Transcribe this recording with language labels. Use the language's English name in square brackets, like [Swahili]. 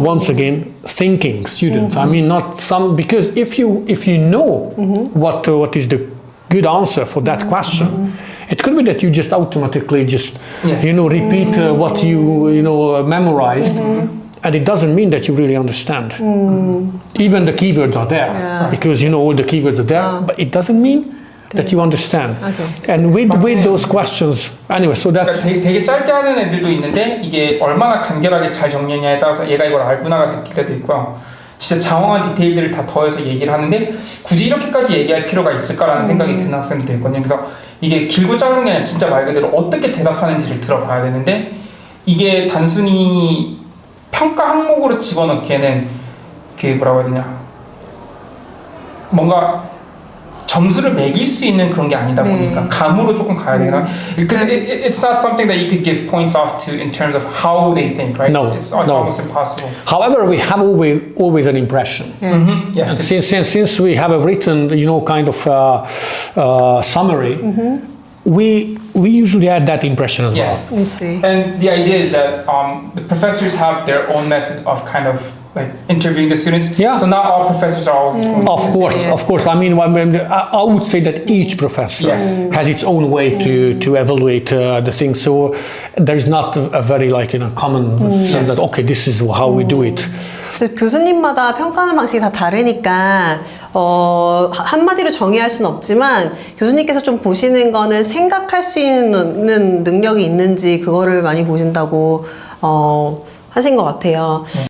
[English] Once again, thinking students. I mean, not some, because if you know what is the good answer for that question, it could be that you just automatically repeat what you memorized, and it doesn't mean that you really understand. Even the keywords are there because all the keywords are there, but it doesn't mean that you understand. Okay. And with those questions, anyway, so that's [Korean] 되게 짧게 하는 애들도 있는데 이게 얼마나 간결하게 잘 정리했냐에 따라서 얘가 이걸 알구나가 느낄 때도 있고요. 진짜 장황한 디테일들을 다 더해서 얘기를 하는데 굳이 이렇게까지 얘기할 필요가 있을까라는 생각이 드는 학생들도 있거든요. 그래서 이게 길고 짧은 게 아니라 진짜 말 그대로 어떻게 대답하는지를 들어봐야 되는데 이게 단순히 평가 항목으로 집어넣기에는 뭐라고 해야 되냐, 뭔가 점수를 매길 수 있는 그런 게 아니다 보니까 감으로 조금 가야 되나? [English] Because it's not something that you could give points off to in terms of how they think, right? No, it's almost impossible. However, we have always an impression. Yes. Since we have a written, kind of summary, we usually add that impression as well. I see. And the idea is that the professors have their own method of kind of like interviewing the students. Yeah. So not all professors are always going to Of course. I mean, I would say that each professor has its own way to evaluate the thing. So there is not a very common sense that okay, this is how we do it. [Korean] 교수님마다 평가하는 방식이 다 다르니까 한마디로 정의할 수는 없지만 교수님께서 좀 보시는 거는 생각할 수 있는 능력이 있는지 그거를 많이 보신다고 하신 것 같아요.